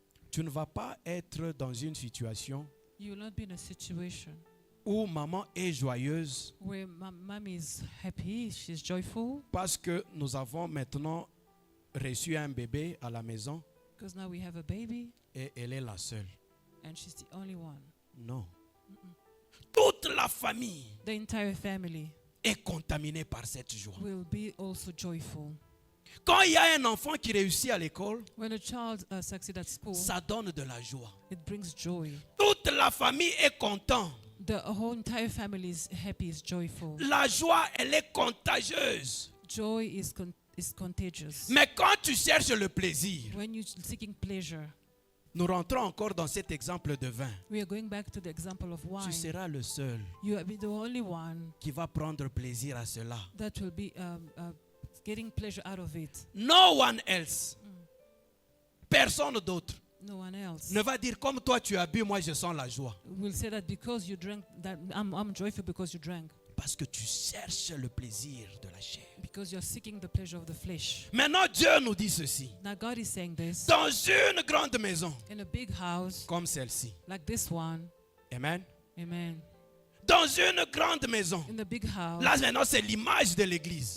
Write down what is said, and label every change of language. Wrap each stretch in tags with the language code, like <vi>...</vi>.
<fr>Tu ne vas pas être dans une situation</fr> <en>You will not be in a situation</en> <fr>où maman est joyeuse</fr> <en>where mom is happy, she's joyful,</en> <fr>parce que nous avons maintenant reçu un bébé à la maison</fr> <en>because now we have a baby</en> <fr>et elle est la seule.</fr> <en>and she's the only one.</en> <fr>Non. Toute la famille</fr> <en>The entire family</en> <fr>est contaminée par cette joie.</fr> <en>will be also joyful.</en> <fr>Quand il y a un enfant qui réussit à l'école,</fr> <en>When a child succeeds at school,</en> <fr>ça donne de la joie.</fr> <en>it brings joy.</en> <fr>Toute la famille est contente.</fr> <en>The whole entire family is happy, is joyful.</en> <fr>La joie, elle est contagieuse.</fr> <en>Joy is contagious.</en> <fr>Mais quand tu cherches le plaisir,</fr> <en>When you're seeking pleasure,</en> <fr>nous rentrons encore dans cet exemple de vin.</fr> <en>we are going back to the example of</en> <fr>Tu</fr> <en>wine.</en> <fr>seras le seul</fr> <en>You will be the only one</en> <fr>qui va prendre plaisir à cela.</fr> <en>that will be getting pleasure out of it. No one else.</en> <fr>Personne d'autre</fr> <en>No one else</en> <fr>ne va dire comme toi tu as bu, moi je sens la joie.</fr> <en>will say that because you drank, that I'm joyful because you drank.</en> <fr>Parce que tu cherches le plaisir de la chair.</fr> <en>Because you're seeking the pleasure of the flesh.</en> <fr>Maintenant Dieu nous dit ceci.</fr> <en>Now God is saying this.</en> <fr>Dans une grande maison</fr> <en>In a big house</en> <fr>comme celle-ci.</fr> <en>like this one. Amen. Amen.</en> <fr>Dans une grande maison.</fr> <en>In the big house,</en> <fr>Là maintenant c'est l'image de l'église.</fr>